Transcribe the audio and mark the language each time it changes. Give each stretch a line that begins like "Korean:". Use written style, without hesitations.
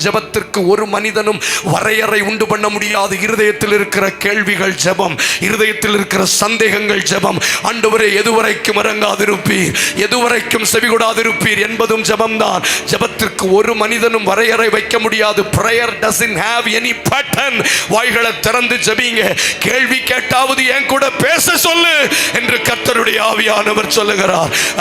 Tamil: ஜெபத்திற்கு ஒரு மனிதனும் வரையறை உண்டு பண்ண முடியாது. இருதயத்தில் இருக்கிற கேள்விகள் ஜெபம், இருதயத்தில் இருக்கிற சந்தேகங்கள் ஜெபம். ஆண்டவரே, எதுவரைக்கும் இறங்காதிருப்பீர், எதுவரைக்கும் செவிகொடாதிருப்பீர் என்பதும் ஜெபம்தான். ஜெபத்திற்கு ஒரு மனிதனும் வரையறை வைக்க முடியாது.
English: prayer doesn't have any pattern.
Tamil: வாய்களை திறந்து ஜெபிங்க. கேள்வி கேட்டாவது என் கூட பேச சொல்லு என்று கர்த்தருடைய ஆவியானவர் சொல்லுகிறார்.